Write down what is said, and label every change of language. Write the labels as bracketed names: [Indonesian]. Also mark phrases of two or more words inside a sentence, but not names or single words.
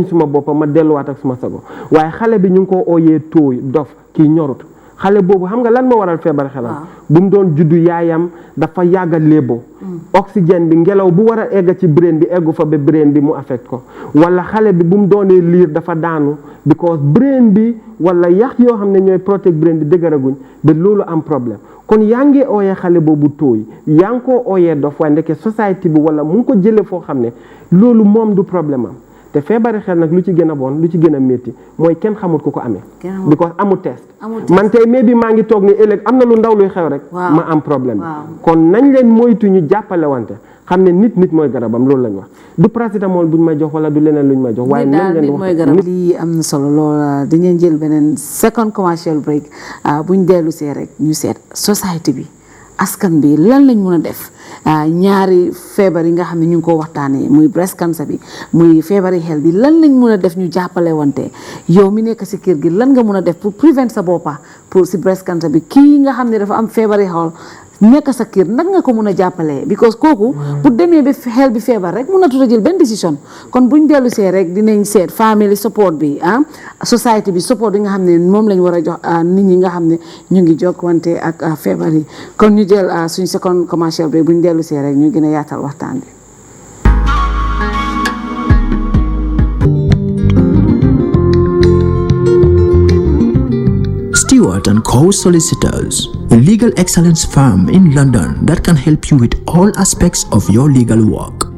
[Wolof] suma boppa ma delluwaat ak suma sago waaye xale bi ñu ngi ko ooyee tooy dof kii ñorut xale boobu xam nga lan moo waral feebar xelam bu mu doon juddu yaayam dafa yàgg a léebo oxygène bi ngelaw bu war a egg ci brain bi eggu fa ba brain bi mu affect ko wala xale bi bu mu doonee liir dafa daanu because brain bi wala yax yoo xam ne ñooy [English] protect brain [Wolof] bi dëgëraguñ ba loolu am problème kon yaa ngi ooyee xale boobu tooy yaa ngi koo ooyee dof waaye ndeke société bi wala mu ngi ko jëlee foo xam ne loolu moom du problème am te feebari xel nag lu ci gën a bon lu ci gën a métti mooy kenn xamut ku ko amee because amul test man tey mais bi maa ngi toog ni ëllëg am na lu ndaw luy xew rek ma am problème kon nañ leen moytu ñu jàppale wante xam ne nit mooy garabam loolu lañ wax du paracetamol buñ may jox wala du leneen luñ may jox waaye nañ leen wax mooy garab lii am na solo lool dañuy jël beneen [English] second commercial break [Wolof] buñ dellu see rek ñu seet société bi askan bi lan lañ mën a def ñaari feebar yi nga xam ne ñu ngi ko waxtaanee muy [English] breast cancer [Wolof] bi muy feebari xel bi lan lañ mën a def ñu jàppale wante yow mi nekk si kër gi lan nga mën a def pour prevent sa boppa pour si [English] breast cancer [Wolof] bi kii nga xam ne dafa am feebari xel nekk sa kër nag nga ko mën a jàppalee because kooku bu demee ba xel bi feebar rek mun na tuta jël benn décision kon buñ dellu see rek dinañ seet [English] family support [Wolof] bi society bi support yi nga xam ne moom lañ war a jox nit ñi nga xam ne ñu ngi jokkante ak feebar yi kon ñu jël suñ [English] second commercial break [Wolof] buñ dellu see rek ñu gën a yaatal waxtaan bi. [English] Stewart & Co. Solicitors, a legal excellence firm in London that can help you with all aspects of your legal work.